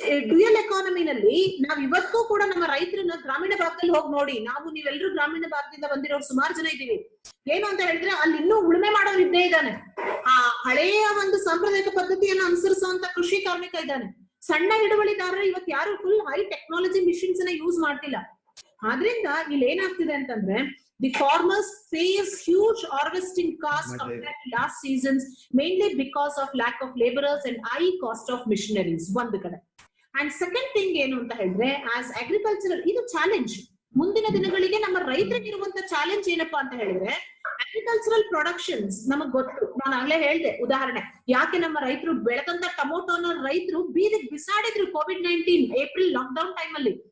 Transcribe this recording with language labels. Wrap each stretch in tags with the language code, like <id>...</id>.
<kn>Dual ಎಕಾನಮಿನಲ್ಲಿ ನಾವ್ ಇವತ್ತು ಕೂಡ ನಮ್ಮ ರೈತರನ್ನ ಗ್ರಾಮೀಣ ಭಾಗದಲ್ಲಿ ಹೋಗಿ ನೋಡಿ. ನೀವೆಲ್ಲರೂ ಗ್ರಾಮೀಣ ಭಾಗದಿಂದ ಬಂದಿರೋರು ಸುಮಾರು ಜನ ಇದೀವಿ. ಏನು ಅಂತ ಹೇಳಿದ್ರೆ ಅಲ್ಲಿ ಇನ್ನೂ ಉಳುಮೆ ಮಾಡೋರು ಇದ್ದೇ ಇದ್ದಾನೆ. ಆ ಹಳೆಯ ಒಂದು ಸಾಂಪ್ರದಾಯಿಕ ಪದ್ಧತಿಯನ್ನು ಅನುಸರಿಸುವಂತ ಕೃಷಿ ಕಾರ್ಮಿಕ ಇದ್ದಾನೆ. ಸಣ್ಣ ಹಿಡುವಳಿದಾರರು ಇವತ್ತು ಯಾರು ಫುಲ್ ಹೈ ಟೆಕ್ನಾಲಜಿ ಮಿಷಿನ್ಸ್ ನ ಯೂಸ್ ಮಾಡ್ತಿಲ್ಲ. ಆದ್ರಿಂದ ಇಲ್ಲಿ ಏನಾಗ್ತಿದೆ ಅಂತಂದ್ರೆ</kn> <en>the farmers face huge harvesting costs compared to last seasons, mainly because of lack of laborers and high cost of machineries.</en> <kn>ಒಂದು ಕಡೆ.</kn> <en>And second thing</en> <kn>ಏನು ಅಂತ ಹೇಳಿದ್ರೆ</kn> <en>as agricultural</en> <kn>ಇದು ಚಾಲೆಂಜ್. ಮುಂದಿನ ದಿನಗಳಿಗೆ ನಮ್ಮ ರೈತರಿಗೆ ಇರುವಂತ ಚಾಲೆಂಜ್ ಏನಪ್ಪಾ ಅಂತ ಹೇಳಿದ್ರೆ ಅಗ್ರಿಕಲ್ಚರಲ್ ಪ್ರೊಡಕ್ಷನ್ಸ್ ನಮಗ್ ಗೊತ್ತು. ನಾನು ಆಗ್ಲೇ ಹೇಳ್ದೆ ಉದಾಹರಣೆ, ಯಾಕೆ ನಮ್ಮ ರೈತರು ಬೆಳೆದಂತ ಟೊಮೊಟೋನ ರೈತರು ಬೀದಿಗೆ ಬಿಸಾಡಿದ್ರು COVID-19 ಏಪ್ರಿಲ್ ಲಾಕ್ಡೌನ್ ಟೈಮ್ ಅಲ್ಲಿ.</kn>